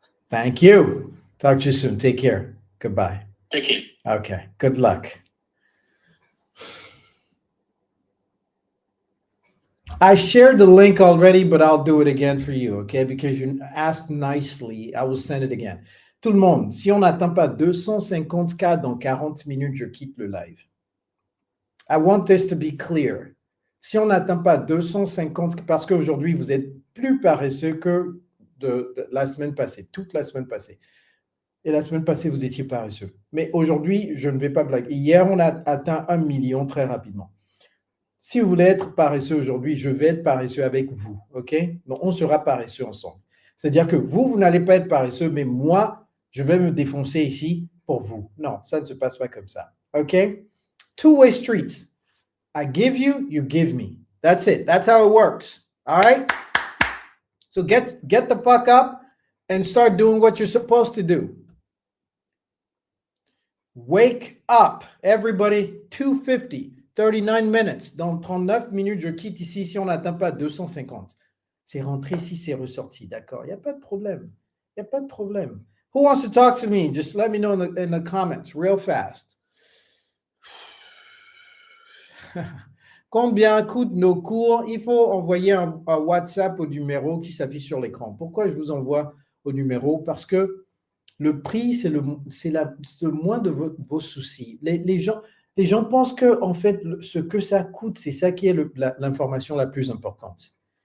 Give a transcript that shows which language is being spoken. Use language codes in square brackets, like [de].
[en] Thank you. Talk to you soon. Take care. Goodbye. Take care. Okay, good luck. I shared the link already, but I'll do it again for you, okay? Because you asked nicely. I will send it again. [fr] Tout le monde, si on n'atteint pas 250 cas dans 40 minutes, je quitte le live. [en] I want this to be clear. [fr] Si on n'atteint pas 250, parce qu'aujourd'hui, vous êtes plus paresseux que de la semaine passée, toute la semaine passée. Et la semaine passée, vous étiez paresseux. Mais aujourd'hui, je ne vais pas blaguer. Hier, on a atteint 1 million très rapidement. Si vous voulez être paresseux aujourd'hui, je vais être paresseux avec vous, OK? Donc, on sera paresseux ensemble. C'est-à-dire que vous n'allez pas être paresseux, mais moi, je vais me défoncer ici pour vous. Non, ça ne se passe pas comme ça, OK? [en] Two-way streets. I give you, you give me. That's it. That's how it works, all right? So get the fuck up and start doing what you're supposed to do. Wake up, everybody. 250. 39 minutes. [fr] Dans 39 minutes, je quitte ici si on n'atteint pas 250. C'est rentré ici, c'est ressorti. D'accord? Il n'y a pas de problème. Il n'y a pas de problème. [en] Who wants to talk to me? Just let me know in the comments real fast. [fr] Combien coûtent nos cours? Il faut envoyer un WhatsApp au numéro qui s'affiche sur l'écran. Pourquoi je vous envoie au numéro? Parce que le prix, c'est le moins de vos soucis. Les gens pensent que, en fait, ce que ça coûte, c'est ça qui est l'information la plus importante.